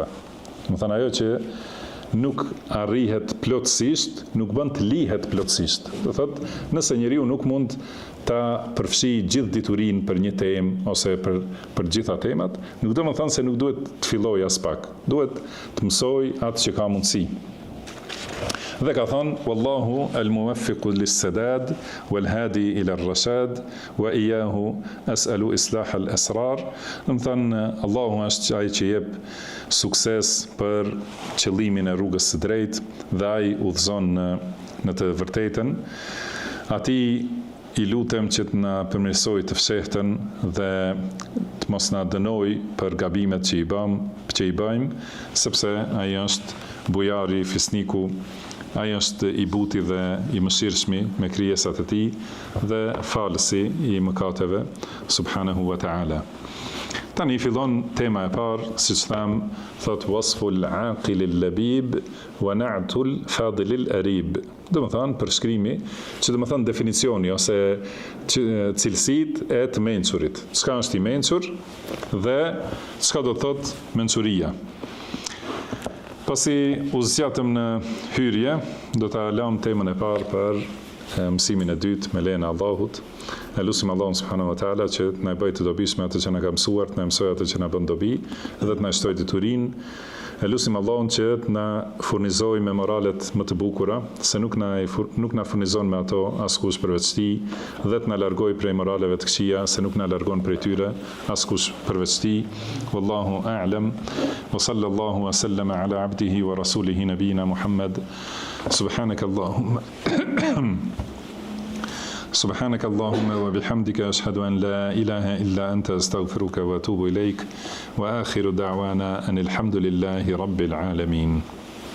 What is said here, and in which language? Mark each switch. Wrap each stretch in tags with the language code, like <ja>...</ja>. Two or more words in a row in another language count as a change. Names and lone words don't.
<sq>Domethënë ajo që nuk arrihet plotësisht, nuk bën të lihet plotësisht. Do thotë, nëse njeriu nuk mund ta përfshi gjithë diturinë për një temë ose për gjitha temat, nuk do të thonë se nuk duhet të filloj as pak. Duhet të mësoj atë që ka mundësi. Dhe ka thonë,</sq> <ar>والله الموفق للسداد والهادي إلى الرشاد وإياه أسأل إصلاح الأسرار.</ar> <sq>Do të thonë, Allahu është ai që jep sukses për qëllimin e rrugës së drejtë dhe ai udhëzon në të vërtetën. Atij i lutem që të na përmirësoj të fshehtën dhe të mos na dënoj për gabimet që i bëjmë, sepse ai është bujari, fisniku, ai është i buti dhe i mëshirshmi me krijesat e tij dhe falësi i mëkateve</sq> <ar>سبحانه وتعالى.</ar> <sq>Tani fillon tema e parë, siç tham, thot</sq> <ar>وصف العاقل اللبيب ونعت الفاضل الأريب.</ar> <sq>Do të thonë përshkrimi, që do të thonë definicioni ose cilësitë e të mençurit. Çka është i mençur dhe çka do të thotë mençuria. Pasi u zgjatëm në hyrje, do ta lëm temën e parë për mësimin e dytë me lejen e Allahut. E lutim Allahun</sq> <ar>سبحانه وتعالى</ar> <sq>që të na bëjë të dobishme atë që na ka mësuar, të na mësojë atë që na bën dobi dhe të na shtojë diturinë. E lutim Allahun që të na furnizojë me moralet më të bukura, se nuk na furnizon me ato askush përveç tij, dhe të na largojë prej moraleve të këqija, se nuk na largon prej tyre askush përveç tij.</sq> <ar>والله أعلم. وصلى الله وسلم على عبده ورسوله نبينا محمد. سبحانك اللهم وبحمدك أشهد أن لا إله إلا أنت أستغفرك وأتوب إليك وآخر دعوانا أن الحمد لله رب العالمين.</ar>